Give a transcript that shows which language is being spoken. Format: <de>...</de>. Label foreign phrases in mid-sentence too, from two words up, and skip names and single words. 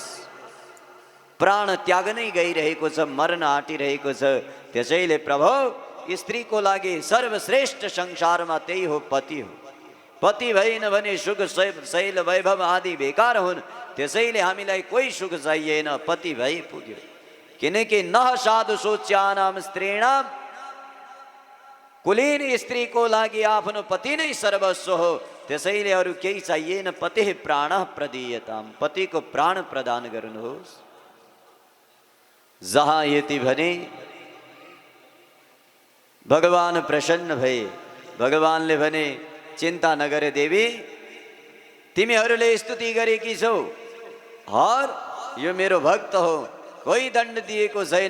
<ne>प्राण त्याग्नै गइरहेको छ, मर्न आँटिरहेको छ। त्यसैले प्रभु स्त्रीको लागि सर्वश्रेष्ठ संसारमा त्यही हो, पति हो। पति भएन भने सुख शैल वैभव आदि बेकार हुन्। त्यसैले हामीलाई कोही सुख चाहिएन, पति भई पुग्यो। किनकि</ne> <sa>नः साधु शोच्यानाम स्त्रीणाम,</sa> <ne>कुलीन स्त्रीको लागि आफ्नो पति नै सर्वस्व हो। त्यसैले अरू केही चाहिएन।</ne> <sa>पतिः प्राणः प्रदीयताम,</sa> <ne>पतिको प्राण प्रदान गर्नुहोस्। जहाँ यति भने भगवान प्रसन्न भए। भगवानले भने चिन्ता नगरे देवी, तिमीहरूले स्तुति गरेकी छौ, हर यो मेरो भक्त हो, कोही दण्ड दिएको छैन।</ne>